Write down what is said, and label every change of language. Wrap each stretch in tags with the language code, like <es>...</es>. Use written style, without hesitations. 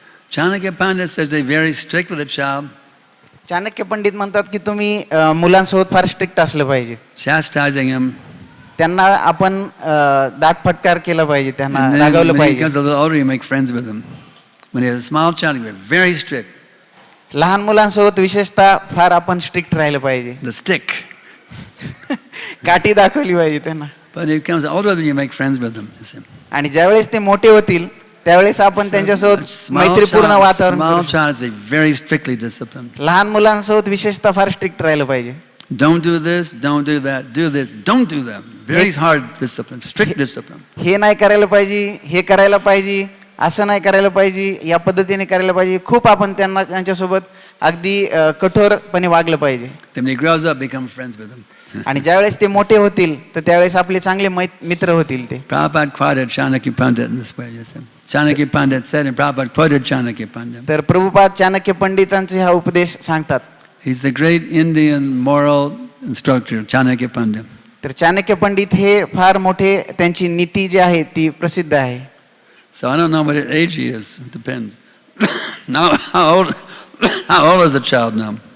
<en>Chanakya Pandit says they're very strict with the child.</en> <mr>Chanakya Pandit म्हणतात की तुम्ही मुलांसोबत फार स्ट्रिक्ट असलं पाहिजे.</mr> <en>Chastising him.</en> <mr>त्यांना आपण दाट फटकार केला पाहिजे, त्यांना रागवलं</mr> <en>When he</en> <mr>पाहिजे.</mr> <en>becomes a little older, you make friends with him. When he has a small child, you're very strict.</en> <mr>लहान मुलांसोबत विशेषतः फार आपण स्ट्रिक्ट राहिलं पाहिजे.</mr> <en>The stick.</en> <mr>काठी दाखवली पाहिजे त्यांना.</mr> <en>But he becomes older, then you make friends with him. You see.</en> <mr>आणि ज्यावेळेस ते मोठे होतील त्यावेळेस आपण त्यांच्यासोबत मैत्रीपूर्ण वातावरण</mr> <en>small</en> <mr>करू शकतो.</mr> <en>child is very strictly disciplined.</en> <mr>लहान मुलांसोबत विशेषतः फार स्ट्रिक्ट राहिलं पाहिजे.</mr> <en>Don't do this, don't do that, do this, don't do that. Very hard discipline, strict discipline.</en> <mr>हे नाही करायला पाहिजे, हे करायला पाहिजे, असं नाही करायला पाहिजे, या पद्धतीने करायला पाहिजे. खूप आपण त्यांच्यासोबत अगदी कठोरपणे वागलं पाहिजे.</mr> <en>Then when he grows up, become friends with him.</en> <mr>आणि ज्यावेळेस ते मोठे होतील तर त्यावेळेस आपले चांगले मित्र होतील ते.</mr> <en>Prabhupada quoted Chanakya Pandit in this way. You see. Chanakya Pandit said, and Prabhupada quoted Chanakya Pandit.</en> <mr>तर प्रभुपाद चाणक्य पंडितांचे हा उपदेश सांगतात.</mr> <en>He's the great Indian moral instructor, Chanakya Pandit.</en> <mr>तर चाणक्य पंडित हे फार मोठे, त्यांची नीती जी आहे ती प्रसिद्ध आहे.</mr> <en>So I don't know what his age he is. It depends. Now, how old is the child now?</en>